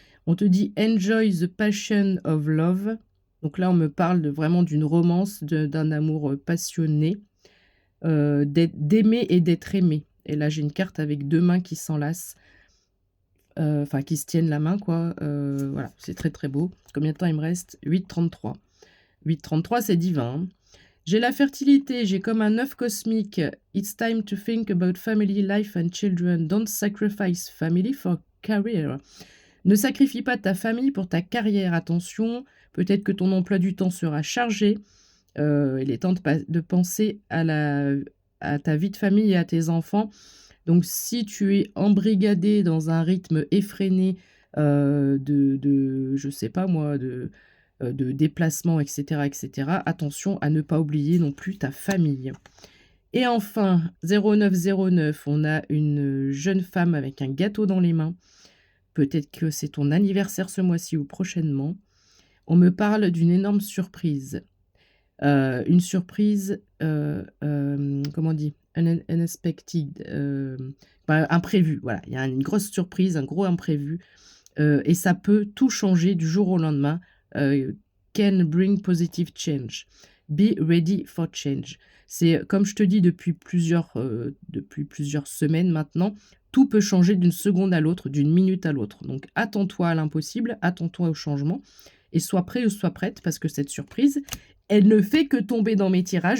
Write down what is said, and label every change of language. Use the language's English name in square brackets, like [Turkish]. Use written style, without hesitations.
[French] On te dit [English] enjoy the passion of love. [French] Donc là, on me parle vraiment d'une romance, d'un amour passionné, d'aimer et d'être aimé. Et là, j'ai une carte avec deux mains qui s'enlacent, enfin qui se tiennent la main, quoi. Voilà, c'est très très beau. Combien de temps il me reste? 8,33. 8,33, c'est divin. Hein. J'ai la fertilité, j'ai comme un œuf cosmique. [English] It's time to think about family, life and children. Don't sacrifice family for career. [French] Ne sacrifie pas ta famille pour ta carrière. Attention, peut-être que ton emploi du temps sera chargé. Il est temps de penser à ta vie de famille et à tes enfants. Donc, si tu es embrigadé dans un rythme effréné je sais pas moi, de déplacement, etc., attention à ne pas oublier non plus ta famille. Et enfin, 0909, on a une jeune femme avec un gâteau dans les mains. Peut-être que c'est ton anniversaire ce mois-ci ou prochainement. On me parle d'une énorme surprise. Une surprise, comment on dit? [English] Unexpected, imprévu. [French] Voilà, il y a une grosse surprise, un gros imprévu. Et ça peut tout changer du jour au lendemain. [English] Can bring positive change. Be ready for change. [French] C'est comme je te dis depuis plusieurs semaines maintenant, tout peut changer d'une seconde à l'autre, d'une minute à l'autre. Donc attends-toi à l'impossible, attends-toi au changement et sois prêt ou sois prête parce que cette surprise, elle ne fait que tomber dans mes tirages.